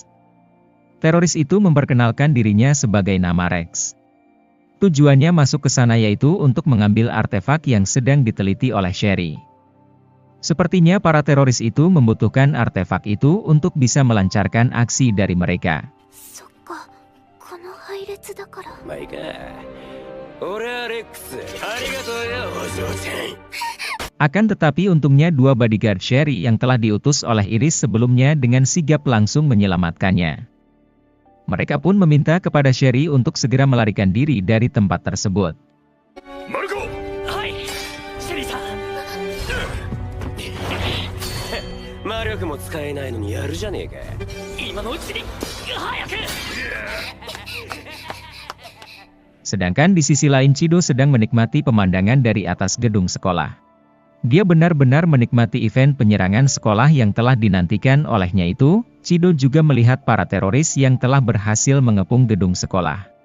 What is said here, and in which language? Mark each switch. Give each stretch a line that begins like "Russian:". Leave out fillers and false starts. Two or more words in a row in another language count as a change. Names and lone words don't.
Indonesian: Teroris itu memperkenalkan dirinya sebagai nama Rex. Tujuannya masuk ke sana yaitu untuk mengambil artefak yang sedang diteliti oleh Sherry. Sepertinya para teroris itu membutuhkan artefak itu untuk bisa melancarkan aksi dari mereka.
Japanese: だから。まあいいか。俺はレックス。ありがとうよ、お嬢ちゃん。
Indonesian: Akan tetapi untungnya dua bodyguard Sherry yang telah diutus oleh Iris sebelumnya dengan sigap langsung menyelamatkannya. Mereka pun meminta kepada Sherry untuk segera melarikan diri dari tempat tersebut.
Japanese: Marco! Hai! Sherry-san! 魔力も使えないのにやるじゃねえか。今のうちに早く。
Indonesian: Sedangkan di sisi lain Chido sedang menikmati pemandangan dari atas gedung sekolah. Dia benar-benar menikmati event penyerangan sekolah yang telah dinantikan olehnya itu. Chido juga melihat para teroris yang telah berhasil mengepung gedung sekolah.